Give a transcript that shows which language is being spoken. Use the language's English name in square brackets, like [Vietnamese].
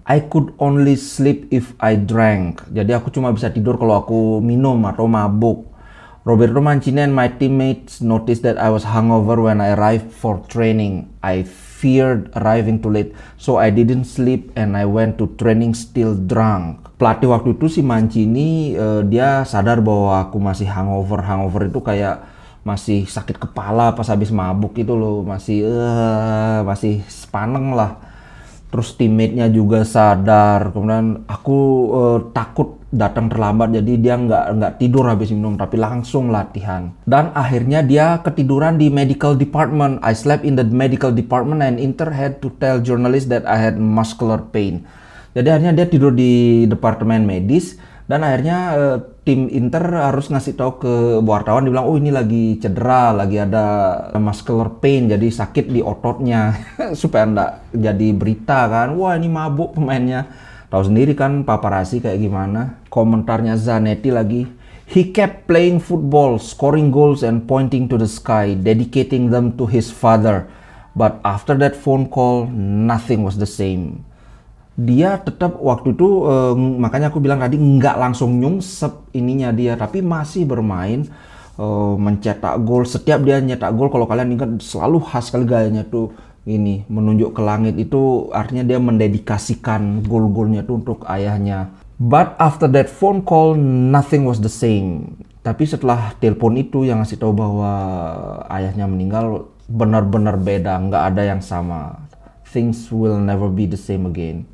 [English] I could only sleep if I drank. [Indonesian] Jadi aku cuma bisa tidur kalau aku minum atau mabuk. [English] Roberto Mancini and my teammates noticed that I was hungover when I arrived for training. I feared arriving too late, so I didn't sleep and I went to training still drunk. [Indonesian] Pelatih waktu itu si Mancini, dia sadar bahwa aku masih hangover. Hangover itu kayak masih sakit kepala pas habis mabuk itu loh, masih sepaneng lah. Terus teammate-nya juga sadar. Kemudian aku takut datang terlambat, jadi dia nggak tidur habis minum, tapi langsung latihan. Dan akhirnya dia ketiduran di medical department. I slept in the medical department and Inter had to tell journalists that I had muscular pain. Jadi akhirnya dia tidur di departemen medis. Dan akhirnya tim Inter harus ngasih tahu ke wartawan, dibilang, oh ini lagi cedera, lagi ada [English] muscular pain, [Indonesian] jadi sakit di ototnya. Supaya enggak jadi berita kan, wah ini mabuk pemainnya. Tahu sendiri kan paparazzi kayak gimana. Komentarnya Zanetti lagi, [English] he kept playing football, scoring goals and pointing to the sky, dedicating them to his father. But after that phone call, nothing was the same. [Indonesian] Dia tetap waktu itu, makanya aku bilang tadi nggak langsung nyungsep ininya dia, tapi masih bermain, mencetak gol. Setiap dia nyetak gol, kalau kalian ingat, selalu khas sekali gayanya tuh ini, menunjuk ke langit. Itu artinya dia mendedikasikan gol-golnya tuh untuk ayahnya. [English] But after that phone call, nothing was the same. [Indonesian] Tapi setelah telepon itu yang ngasih tahu bahwa ayahnya meninggal, benar-benar beda, nggak ada yang sama. [English] Things will never be the same again.